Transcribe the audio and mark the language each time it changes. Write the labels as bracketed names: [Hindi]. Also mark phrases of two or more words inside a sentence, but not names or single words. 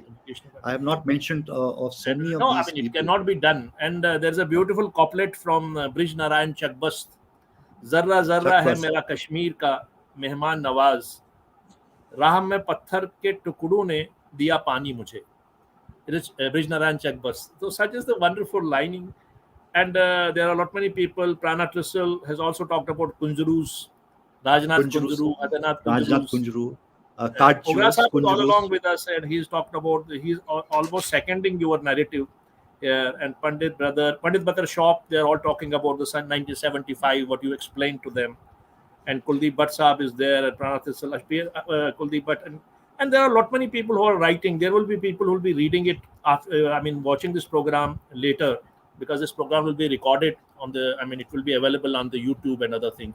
[English] educational. I have not mentioned of so And many of no, I these mean, it people. cannot be done. And there's a beautiful couplet from Brij Narayan Chakbast. [Urdu] ذرہ ذرہ ہے Chakwas. mera کشمیر کا مہمان نواز. راہ میں پتھر کے ٹکڑوں نے دیا پانی مجھے. [English] It is Brij Narayan Chakbast. So such is the wonderful lining. And there are a lot many people. Prana Trisal has also talked about Kunjurus, Rajnath Kunjurus, Kunjuru, Adarnath Rajnath Kunjurus. Kunjuru, Ogra Kajus, Sahib is all along Kunjurus. with us, and he's talked about, he's almost seconding your narrative. And Pandit Bakar Shop, they're all talking about the 1975, what you explained to them. And Kuldeep Bhatt Saab is there, and Pranath Kuldeep Bhatt. And there are a lot many people who are writing. There will be people who will be reading it, after, I mean, watching this program later, because this program will be recorded on the, I mean, it will be available on the YouTube and other things.